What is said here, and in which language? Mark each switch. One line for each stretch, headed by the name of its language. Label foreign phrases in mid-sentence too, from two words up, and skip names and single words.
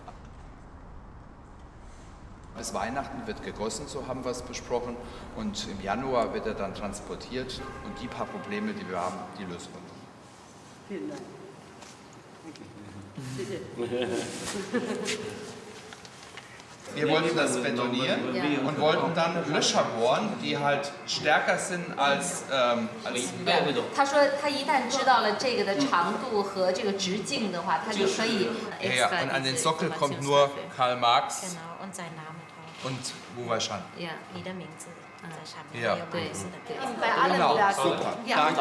German: Bis Weihnachten wird gegossen, so haben wir es besprochen, und im Januar wird er dann transportiert und die paar Probleme, die wir haben, die lösen wir. Vielen Dank. Wir wollten das betonieren und wollten dann Löcher bohren, die halt stärker sind als
Chinese: 他说他一旦知道了这个的长度和这个直径的话，他就可以
German: Ja, und an den Sockel kommt nur Karl Marx Genau, und sein Name drauf. und Wu Weishan. Ja,
Chinese: 你的名字在上面。
German: Ja.
Chinese: 对，对。
German: bei allem Genau, da. super. Ja, Danke.